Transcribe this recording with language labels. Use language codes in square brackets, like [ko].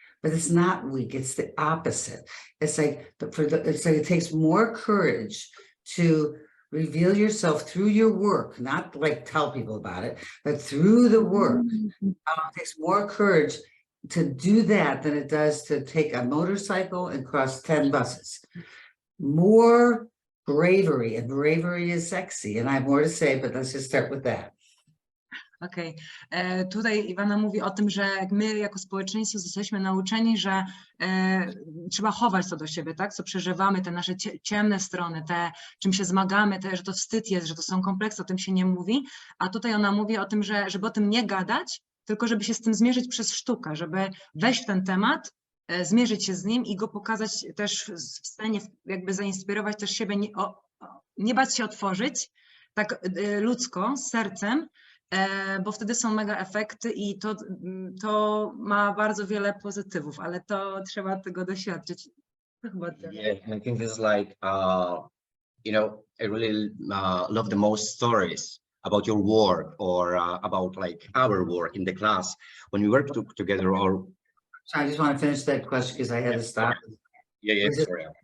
[en] But it's not weak, it's the opposite. It's like, it's like it takes more courage to reveal yourself through your work, not like tell people about it, but through the work. It takes more courage to do that than it does to take a motorcycle and cross 10 buses. More bravery, and bravery is sexy, and I have more to say, but let's just start with that. [pl] Okej, tutaj Ivana mówi o tym, że my jako społeczeństwo zostaliśmy nauczeni, że trzeba chować to do siebie, tak? Co przeżywamy, te nasze ciemne strony, te czym się zmagamy, że to wstyd jest, że to są kompleksy, o tym się nie mówi, a tutaj ona mówi o tym, żeby o tym nie gadać, tylko żeby się z tym zmierzyć przez sztukę, żeby wejść w ten temat, zmierzyć się z nim i go pokazać też w scenie, jakby zainspirować też siebie, nie bać się otworzyć, tak ludzko, z sercem, bo wtedy są mega efekty i to ma bardzo wiele pozytywów, ale to trzeba tego doświadczyć. [en] Yeah, I think it's like, I really love the most stories about your work or about like our work in the class when we work together. Or I just want to finish that question because I had to stop. Yeah, sorry.